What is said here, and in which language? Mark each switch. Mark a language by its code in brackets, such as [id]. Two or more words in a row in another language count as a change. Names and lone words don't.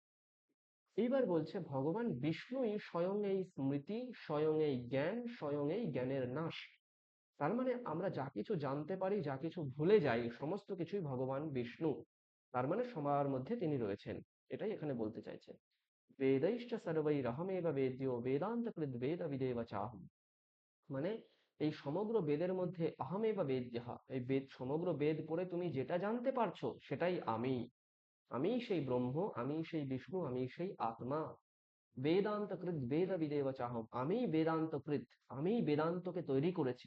[bn] এইবার বলছে ভগবান বিষ্ণুই স্বয়ং এই স্মৃতি, স্বয়ং এই জ্ঞান, স্বয়ং এই জ্ঞানের নাশ। তার মানে আমরা যা কিছু জানতে পারি, যা কিছু ভুলে যাই, সমস্ত কিছুই ভগবান বিষ্ণু, তার মানে সবার মধ্যে তিনি রয়েছেন, এটাই এখানে বলতে চাইছে। [sa] বেदैश्च सर्वैरहमेव वेद्यो वेदांत कृद वेद विदेव चाहम, [bn] মানে এই সমগ্র বেদের মধ্যে [sa] অহমেব বেদ্যঃ, [bn] এই বেদ সমগ্র বেদ পড়ে তুমি যেটা জানতে পারছো সেটাই আমি, আমি সেই ব্রহ্ম, আমি সেই বিষ্ণু, আমি সেই আত্মা। [sa] বেদান্ত কৃত বেদ বিদেব চাহম, [bn] আমি বেদান্ত কৃত, আমি বেদান্তকে তৈরি করেছি।